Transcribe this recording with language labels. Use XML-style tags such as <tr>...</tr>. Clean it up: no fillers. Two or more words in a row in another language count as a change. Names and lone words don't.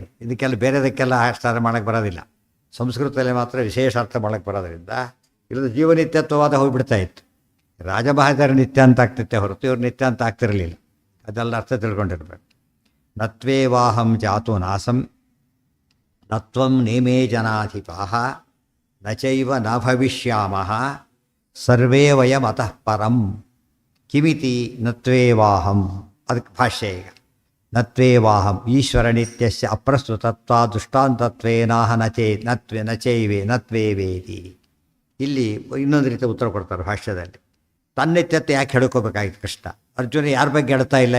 <kn>ಇದಕ್ಕೆಲ್ಲ ಬೇರೆದಕ್ಕೆಲ್ಲ ಅರ್ಥ ಮಾಡೋಕ್ಕೆ ಬರೋದಿಲ್ಲ. ಸಂಸ್ಕೃತದಲ್ಲಿ ಮಾತ್ರ ವಿಶೇಷ ಅರ್ಥ ಮಾಡೋಕ್ಕೆ ಬರೋದ್ರಿಂದ ಇಲ್ಲದ ಜೀವನಿತ್ಯತ್ವವಾದ ಹೋಗಿಬಿಡ್ತಾ ಇತ್ತು. ರಾಜಮಹಾಜರ ನಿತ್ಯ ಅಂತ ಆಗ್ತಿತ್ತೆ ಹೊರತು ಇವ್ರು ನಿತ್ಯ ಅಂತ ಆಗ್ತಿರಲಿಲ್ಲ. ಅದೆಲ್ಲ ಅರ್ಥ ತಿಳ್ಕೊಂಡಿರ್ಬೇಕು.</kn> <sa>ನತ್ವೇವಾಹಂ ಜಾತು ನಾಸಂ ನತ್ವಂ ನೇಮೇ ಜನಾಧಿಪಾಹ ನಚೈವ ನ ಭವಿಷ್ಯಾಮಃ ಸರ್ವೇ ವಯಂ ಅತಃ ಪರಂ ಕಿಮಿತಿ ನತ್ವೇವಾಹಂ.</sa> <kn>ಅದಕ್ಕೆ ಭಾಷ್ಯ ಈಗ.</kn> <sa>ನತ್ವೇವಾಹಂ ಈಶ್ವರ ನಿತ್ಯಸ್ಯ ಅಪ್ರಸ್ತುತತ್ವ ದೃಷ್ಟಾಂತತ್ವೇನಾಹ ನತ್ವೇವೇತಿ.</sa> <kn>ಇಲ್ಲಿ ಇನ್ನೊಂದು ರೀತಿ ಉತ್ತರ ಕೊಡ್ತಾರೆ ಭಾಷ್ಯದಲ್ಲಿ. ತನ್ನಿತ್ಯತೆ ಯಾಕೆ ಹೇಳ್ಕೋಬೇಕಾಗಿತ್ತು ಕೃಷ್ಣ? ಅರ್ಜುನ ಯಾರ ಬಗ್ಗೆ ಹೇಳ್ತಾ ಇಲ್ಲ?</kn>